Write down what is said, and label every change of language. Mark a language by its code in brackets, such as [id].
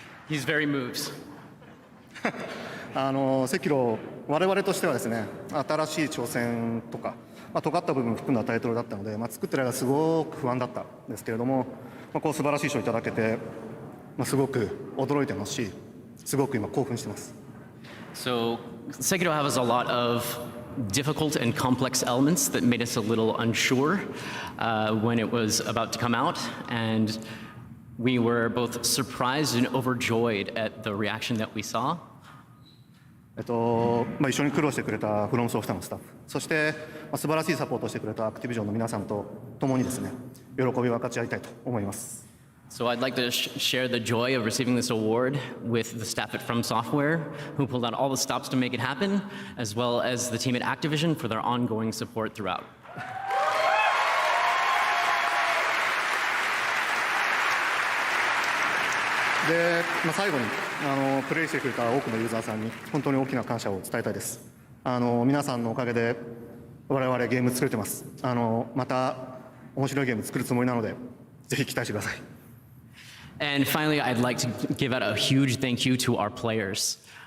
[en] He's very moved. [ja] セキロ、我々としてはですね、新しい挑戦とか、尖った部分を含んだタイトルだったので、作ってる間すごく不安だったんですけれども、こう素晴らしい賞をいただけて、すごく驚いてますし、すごく今興奮してます。 [en] So, Sekiro has a lot of difficult and complex elements that made us a little unsure when it was about to come out, and we were both surprised and overjoyed at the reaction that we saw. [ja] 一緒に苦労してくれたフロムソフトのスタッフ、そして素晴らしいサポートをしてくれたアクティビジョンの皆さんと共にですね、喜びを分かち合いたいと思います。 [en] So I'd like to share the joy of receiving this award with the staff at FromSoftware, who pulled out all the stops to make it happen, as well as the team at Activision for their ongoing support throughout. [ja] で、最後にプレイしてくれた多くのユーザーさんに本当に大きな感謝を伝えたいです。皆さんのおかげで我々ゲーム作れてます。また面白いゲーム作るつもりなので、ぜひ期待してください。 [en] And finally, I'd like to give out a huge thank you to our players.